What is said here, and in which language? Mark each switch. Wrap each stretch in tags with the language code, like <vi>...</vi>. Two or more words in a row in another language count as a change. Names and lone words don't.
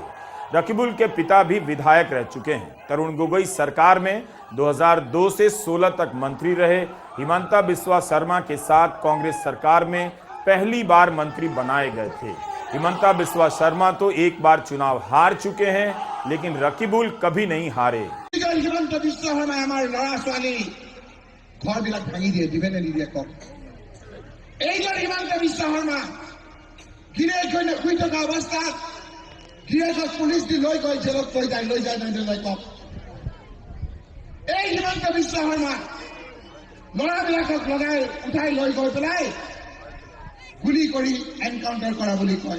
<hi>रकीबुल के पिता भी विधायक रह चुके हैं। तरुण गोगोई सरकार में 2002 से 16 तक मंत्री रहे। हिमंता बिस्वा शर्मा के साथ कांग्रेस सरकार में पहली बार मंत्री बनाए गए थे। हिमंता बिस्वा शर्मा तो एक बार चुनाव हार चुके हैं। लेकिन रकीबुल कभी नहीं हारे।</hi> <as>হিমন্ত বিশ্ব শৰ্মাই আমাৰ ল'ৰা ছোৱালী ঘৰবিলাক ভাঙি দিয়ে, দিবে নে নিদিয়ে কওক? এইজন হিমন্ত বিশ্ব শৰ্মা গিৰিয়েক শুই থকা অৱস্থাত গিৰিয়েকক পুলিচ দি লৈ গৈ জেলত লৈ যায় নৈ কওক? এই হিমন্ত বিশ্ব শৰ্মা ল'ৰাবিলাকক লগাই উঠাই লৈ গৈ পেলাই গুলি কৰি এনকাউণ্টাৰ কৰা বুলি কয়।</as>